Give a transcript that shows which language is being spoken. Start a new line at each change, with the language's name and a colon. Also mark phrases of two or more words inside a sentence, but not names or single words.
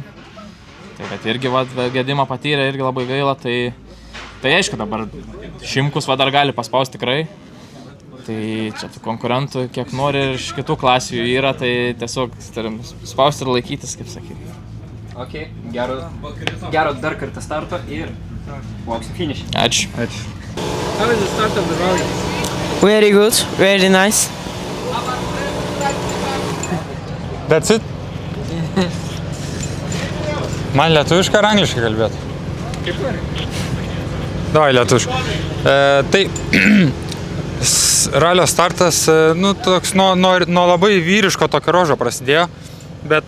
Lithuanian: Tai bet irgi gedimą patyrė, irgi labai gaila, tai aišku dabar Šimkus dar gali paspausti tikrai. Tai čia tų konkurentų kiek nori ir iš kitų klasių yra, tai tiesiog turim spausti ir laikytis, kaip sakyti. Ok, gero dar kartą starto ir lauksim finish. Ačiū.
English: How is the start of the rally? Very good, very nice. That's it?
Lithuanian: Man lietuviškai ar angliškai kalbėti? Kaip nori? Davai lietuviškai. Tai ralio startas toks nuo labai vyriško tokio rožo prasidėjo, bet